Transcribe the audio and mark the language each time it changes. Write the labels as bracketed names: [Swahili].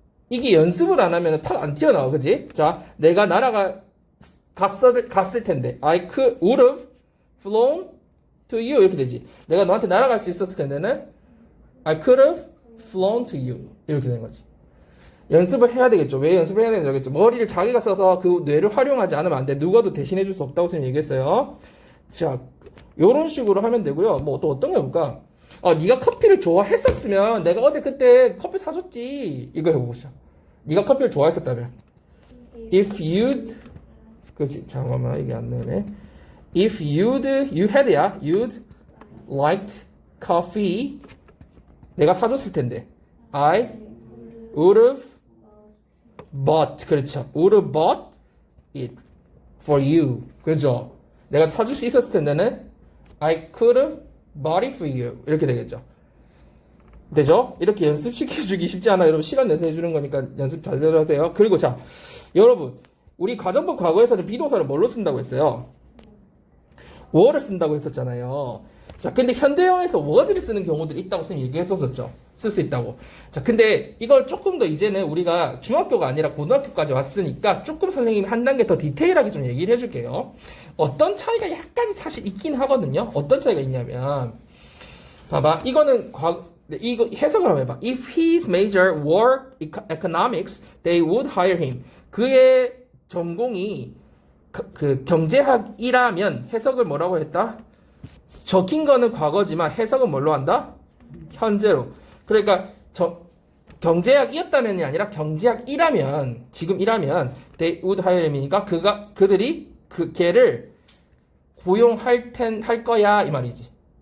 [Korean] 이게 연습을 안 하면 팍 안 튀어나와, 그지? 자, 내가 갔을 텐데. [English] I would have flown to you [Korean] 이렇게 되지. 내가 너한테 날아갈 수 있었을 텐데는 [English] I could have flown to you [Korean] 이렇게 되는 거지. 연습을 해야 되겠죠. 왜 연습을 해야 되겠죠? 머리를 자기가 써서 그 뇌를 활용하지 않으면 안 돼. 누가도 대신해 줄 수 없다고 선생님이 얘기했어요. 자, 요런 식으로 하면 되고요. 뭐 또 어떤 거 해볼까? 네가 커피를 좋아했었으면 내가 어제 그때 커피 사줬지. 이거 해보자. 네가 커피를 좋아했었다면 [English] If you'd [Korean] 그렇지. 잠깐만 이게 안 되네. [English] If you had [Korean] 야. [English] You'd liked coffee [Korean] 내가 사줬을 텐데 [English] I would have bought [Korean] 그렇죠. [English] would have bought it for you. [Korean] 그죠? 내가 사줄 수 있었을 텐데는 [English] I could have bought it for you. [Korean] 이렇게 되겠죠. 되죠? 이렇게 연습시켜주기 쉽지 않아. 여러분 시간 내서 해주는 거니까 연습 잘 하세요. 그리고 자, 여러분 우리 가정법 과거에서는 비동사를 뭘로 쓴다고 했어요? were를 쓴다고 했었잖아요. 자, 근데 현대어에서 was를 쓰는 경우들이 있다고 선생님이 얘기했었죠. 쓸 수 있다고. 자, 근데 이걸 조금 더 이제는 우리가 중학교가 아니라 고등학교까지 왔으니까 조금 선생님이 한 단계 더 디테일하게 좀 얘기를 해줄게요. 어떤 차이가 약간 사실 있긴 하거든요. 어떤 차이가 있냐면 봐봐. 이거는 이거 해석을 한번 해봐. [English] If his major were economics, they would hire him. [Korean] 그의 전공이 그 경제학이라면 해석을 뭐라고 했다? 적힌 거는 과거지만 해석은 뭘로 한다? 현재로. 그러니까 경제학이었다면이 아니라 경제학이라면 지금이라면 [English] they would hire him [Korean] 이니까 그들이 걔를 고용할 거야 이 말이지.